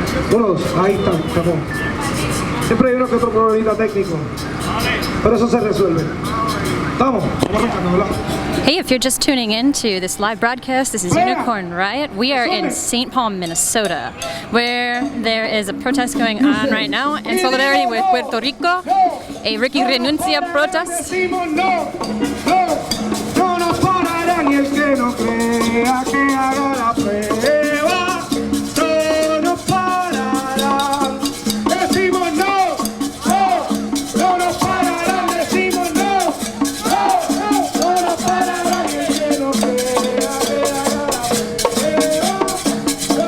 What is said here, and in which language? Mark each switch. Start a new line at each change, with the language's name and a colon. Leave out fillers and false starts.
Spanish: Todos, ahí están, estamos. Siempre hay uno que otro problemita técnico, pero eso se resuelve. Vamos arrancando, ¿verdad?
English: Hey, if you're just tuning in to this live broadcast, this is Unicorn Riot. We are in St. Paul, Minnesota, where there is a protest going on right now in solidarity with Puerto Rico, a Ricky Renuncia protest.
Spanish: No nos parará ni el que no crea que haga la prueba. No nos pararán. Decimos no, no, no nos pararán. Decimos no, no, no, no nos pararán ni el que no crea que haga la prueba.